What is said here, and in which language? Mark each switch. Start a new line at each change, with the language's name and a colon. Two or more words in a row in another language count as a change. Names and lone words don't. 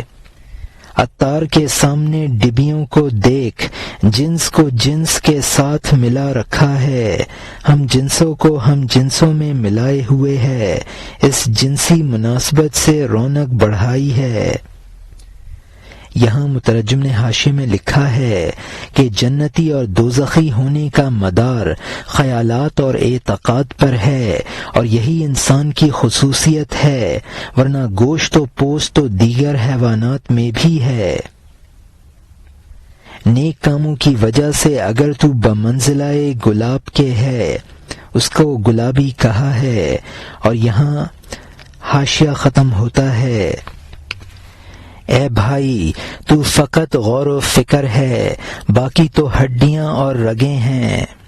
Urdu: عطار کے سامنے ڈبیوں کو دیکھ، جنس کو جنس کے ساتھ ملا رکھا ہے، ہم جنسوں کو ہم جنسوں میں ملائے ہوئے ہے، اس جنسی مناسبت سے رونق بڑھائی ہے۔ یہاں مترجم نے حاشیے میں لکھا ہے کہ جنتی اور دوزخی ہونے کا مدار خیالات اور اعتقاد پر ہے، اور یہی انسان کی خصوصیت ہے، ورنہ گوشت و پوست تو دیگر حیوانات میں بھی ہے۔ نیک کاموں کی وجہ سے اگر تو بمنزلہ گلاب کے ہے، اس کو گلابی کہا ہے۔ اور یہاں حاشیہ ختم ہوتا ہے، اے بھائی تو فقط غور و فکر ہے، باقی تو ہڈیاں اور رگیں ہیں۔